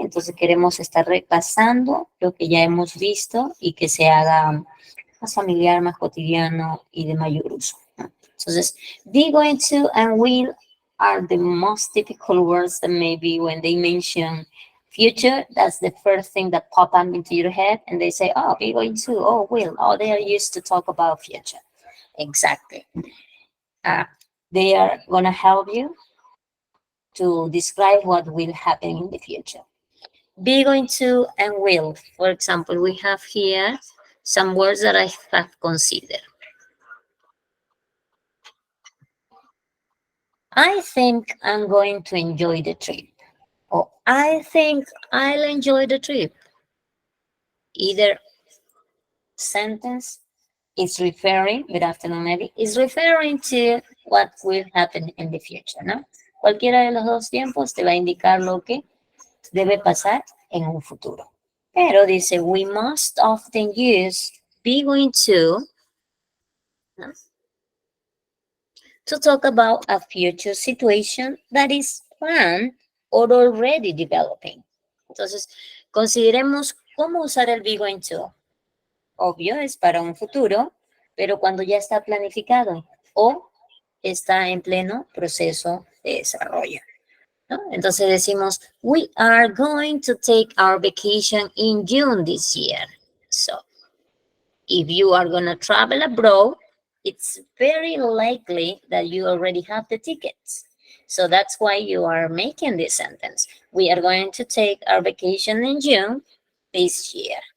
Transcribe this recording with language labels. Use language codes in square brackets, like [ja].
[es] Entonces queremos estar repasando lo que ya hemos visto y que se haga más familiar, más cotidiano y de mayor uso, ¿no? [en] Entonces, be, going to, and will are the most difficult words that maybe when they mention future, that's the first thing that pop up into your head, and they say, oh, be, going to, oh, will, oh, they are used to talk about future. Exactly. They are going to help you to describe what will happen in the future. Be, going to, and will. For example, we have here some words that I have considered. I think I'm going to enjoy the trip. Or I think I'll enjoy the trip. Either sentence is referring, good afternoon, Eddie, is referring to what will happen in the future, ¿no? [es] Cualquiera de los dos tiempos te va a indicar lo que debe pasar en un futuro. Pero dice, [en] we must often use be, going to, ¿no? To talk about a future situation that is planned or already developing. [es] Entonces, consideremos cómo usar el be, going to. Obvio, es para un futuro, pero cuando ya está planificado o está en pleno proceso de desarrollo, ¿no? Entonces decimos, [en] we are going to take our vacation in June this year. So, if you are going to travel abroad, it's very likely that you already have the tickets. So that's why you are making this sentence. We are going to take our vacation in June this year.